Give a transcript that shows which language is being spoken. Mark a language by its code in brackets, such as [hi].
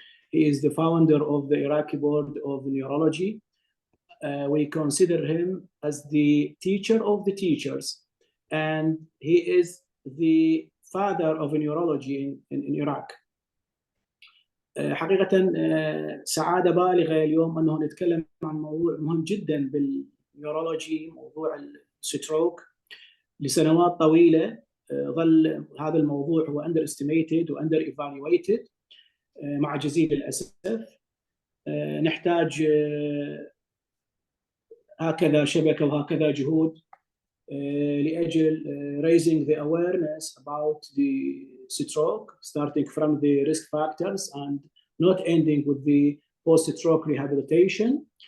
[en] He is the founder of the Iraqi Board of Neurology. We consider him as the teacher of the teachers, and he is the father of neurology in Iraq. [ar] حقيقة سعادة بالغة اليوم أنه نتكلم عن موضوع مهم جدا بالنيورولوجي، موضوع الستروك. لسنوات طويلة ظل هذا الموضوع هو [en] underestimated [ar] و [en] under evaluated. [ar] مع جزيل الأسف نحتاج هكذا شبكة وهكذا جهود لأجل [en] raising the awareness about the stroke, starting from the risk factors and not ending with the post-stroke rehabilitation.